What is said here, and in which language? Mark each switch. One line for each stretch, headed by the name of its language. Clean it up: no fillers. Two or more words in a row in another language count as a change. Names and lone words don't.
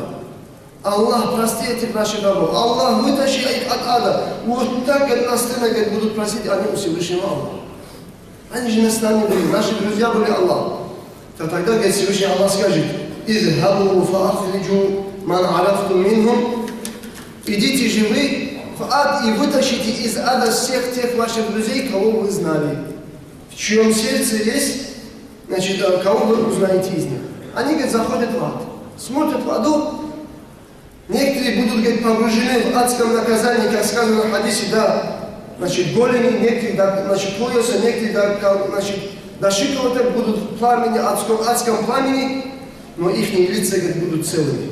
Russian: Аллах, прости этих наших рабов, Аллах, вытащи их от ада». Вот так, как настырно, как будут просить они у Всевышнего Аллаха. Они же с нами были, наши друзья были Аллах. То тогда, говорит Всевышний Аллах, скажет:
Arabic: «اذهبوا فأخرجوا من عرفتم منهم».
Russian: Идите же вы в ад и вытащите из ада всех тех ваших друзей, кого вы знали, в чьем сердце есть, значит, кого вы узнаете из них. Они, говорит, заходят в ад, смотрят в аду. Некоторые будут, говорит, погружены в адском наказании, как сказано в хадисе, значит, голени, некоторые, значит, пояса, некоторые, значит, до щиколоток будут в пламени, адском пламени, но их лица, говорит, будут целыми.